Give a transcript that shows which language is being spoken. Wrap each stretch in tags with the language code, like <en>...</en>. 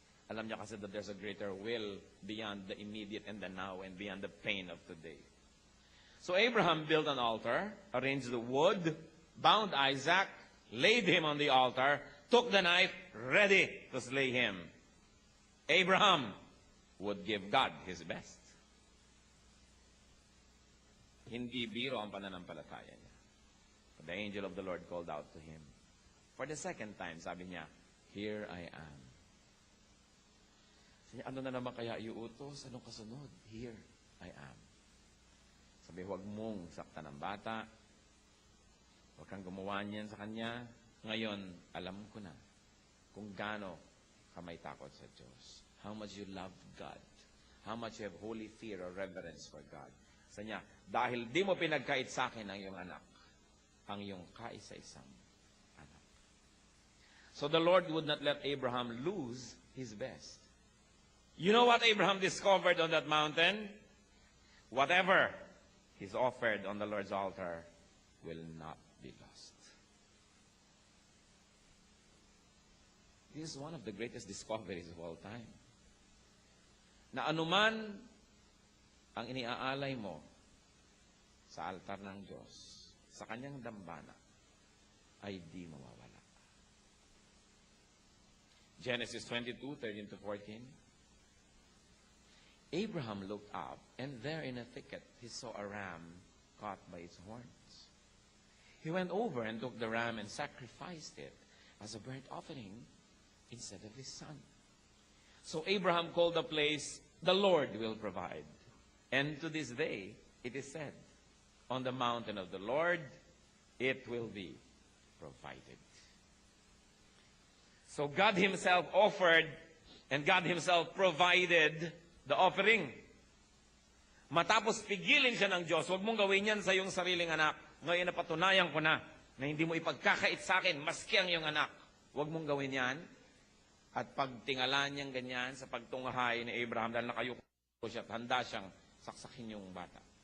<tl>Alam niya kasi</tl> <en>that there's a greater will beyond the immediate and the now and beyond the pain of today. So Abraham built an altar, arranged the wood, bound Isaac, laid him on the altar, took the knife, ready to slay him. Abraham would give God his best.</en> <tl>Hindi biro ang pananampalataya niya.</tl> <en>The angel of the Lord called out to him. For the second time,</en> <tl>sabi niya,</tl> <en>here I am.</en> <tl>Sabi, ano na naman kaya iutos? Anong kasunod?</tl> <en>Here I am.</en> <tl>Sabi, huwag mong saktan ng bata. Huwag kang gumawa niyan sa kanya. Ngayon, alam ko na kung gaano ka may takot sa Diyos.</tl> <en>How much you love God. How much you have holy fear or reverence for God.</en> <tl>Sa niya, dahil di mo pinagkait sa akin ang iyong anak, ang iyong kaisa-isang anak.</tl> <en>So the Lord would not let Abraham lose his best. You know what Abraham discovered on that mountain? Whatever is offered on the Lord's altar will not be lost. This is one of the greatest discoveries of all time.</en> <tl>Na anuman ang iniaalay mo sa altar ng Diyos, sa kanyang dambana, ay di mawawala.</tl> <en>Genesis 22:13-14. Abraham looked up, and there in a thicket he saw a ram caught by its horns. He went over and took the ram and sacrificed it as a burnt offering instead of his son. So Abraham called the place, the Lord will provide. And to this day, it is said, on the mountain of the Lord, it will be provided. So God Himself offered, and God Himself provided the offering.</en> <tl>Matapos pigilin siya ng Diyos, huwag mong gawin yan sa iyong sariling anak. Ngayon napatunayan ko na hindi mo ipagkakait sa akin, maski ang iyong anak. Huwag mong gawin yan. At pagtingala niyang ganyan sa pagtunghay ni Abraham, dahil nakayuko siya at handa siyang saksakin yung bata.</tl>